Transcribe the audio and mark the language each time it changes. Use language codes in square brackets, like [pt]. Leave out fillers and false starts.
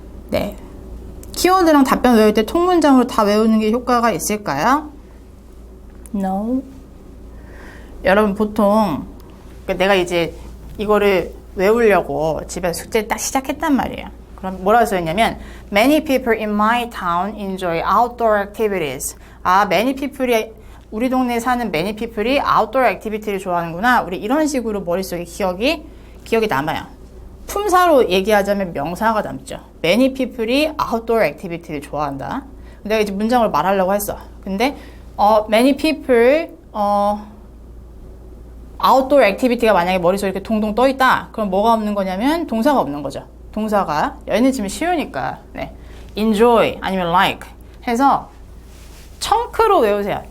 [ko] 네. 키워드랑 답변 외울 때 통문장으로 다 외우는 게 효과가 있을까요? [en] No. [ko] 여러분 보통 내가 이제 이거를 외우려고 집에서 숙제를 딱 시작했단 말이에요. 그럼 뭐라고 써있냐면 [en] Many people in my town enjoy outdoor activities. [ko] many people이 우리 동네에 사는 many people이 outdoor activity를 좋아하는구나. 우리 이런 식으로 머릿속에 기억이 남아요. 품사로 얘기하자면 명사가 남죠. Many people이 outdoor activity를 좋아한다. 내가 이제 문장을 말하려고 했어. 근데 many people outdoor activity가 만약에 머릿속에 이렇게 동동 떠 있다. 그럼 뭐가 없는 거냐면 동사가 없는 거죠. 동사가 얘는 지금 쉬우니까 네. enjoy 아니면 like 해서 청크로 외우세요.